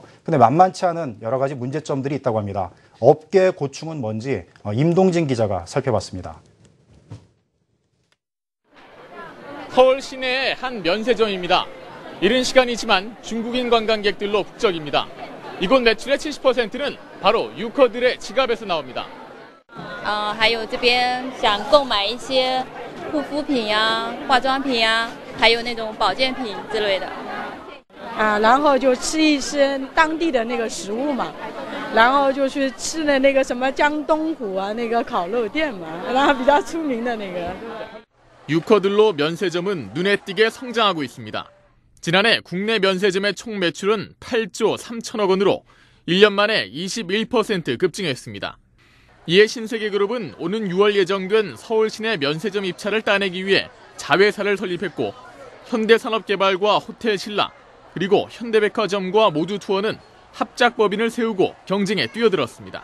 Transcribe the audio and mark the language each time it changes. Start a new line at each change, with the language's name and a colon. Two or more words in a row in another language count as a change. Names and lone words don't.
Korean: 근데 만만치 않은 여러 가지 문제점들이 있다고 합니다. 업계 고충은 뭔지 임동진 기자가 살펴봤습니다. 서울 시내의 한 면세점입니다. 이른 시간이지만 중국인 관광객들로 북적입니다. 이곳 매출의 70%는 바로 유커들의 지갑에서 나옵니다.
Chinese: 还有这边想购买一些护肤品呀、化妆品呀，还有那种保健品之类的。然后就吃一些当地的那个食物嘛，然后就去吃的那个什么江东虎啊，那个烤肉店嘛，然后比较出名的那个。
Korean: 유커들로 면세점은 눈에 띄게 성장하고 있습니다. 지난해 국내 면세점의 총 매출은 8조 3천억 원으로 1년 만에 21% 급증했습니다. 이에 신세계그룹은 오는 6월 예정된 서울 시내 면세점 입찰을 따내기 위해 자회사를 설립했고 현대산업개발과 호텔신라 그리고 현대백화점과 모두투어는 합작법인을 세우고 경쟁에 뛰어들었습니다.